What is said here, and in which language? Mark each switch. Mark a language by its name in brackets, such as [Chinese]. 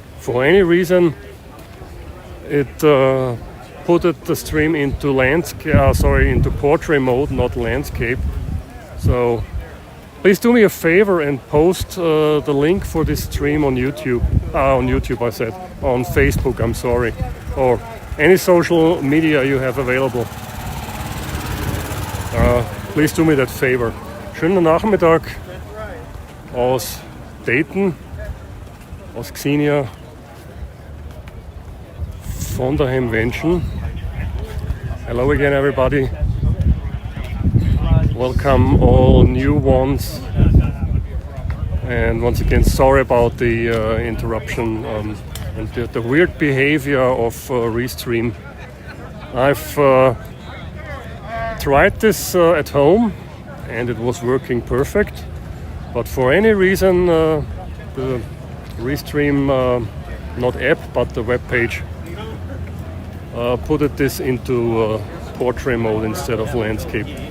[English] For any reason, it put the stream into into portrait mode, not landscape. So please do me a favor and post the link for this stream on YouTube. On YouTube, I said. On Facebook, I'm sorry. Or any social media you have available. Please do me that favor. [German] Schönen Nachmittag aus Dayton, aus Xenia, von der Hamvention. [English] Hello again, everybody. Welcome all new ones, and once again sorry about the interruption and the weird behavior of Restream. I've tried this at home and it was working perfect, but for any reason the Restream not app but the web page put this into portrait mode instead of landscape.